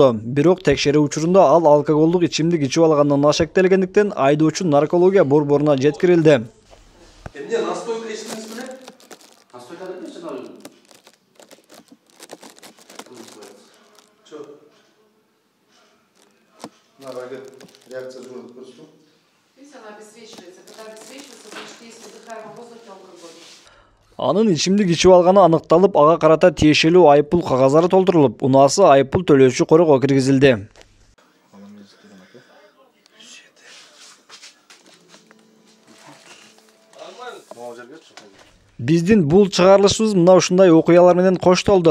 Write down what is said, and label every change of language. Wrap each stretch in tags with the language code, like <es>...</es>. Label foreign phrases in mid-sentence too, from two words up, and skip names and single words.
<ky>Бирок текшерүү учурунда ал алкоголдук ичимдик ичип алгандан ашектелгендиктен айдоочу наркология борборуна жеткирилди. Эмне настойка ичтиңиз беле? Настойка эмне жана? Чо. Нарага реакция жүрөт көрсөтүп.</ky> <ru>Здесь она обесвечивается. Когда обесвечивается, значит, есть в дыхаемом воздухе алкоголь.</ru> <ky>Анын ичимдик ичип алганы аныкталып, ага карата тиешелүү айыппул кагаздары толтурулуп, унаасы айыппул төлөөчү корого киргизилди. Биздин бул чыгарылышыбыз мына ушундай окуялар менен коштолду.</ky>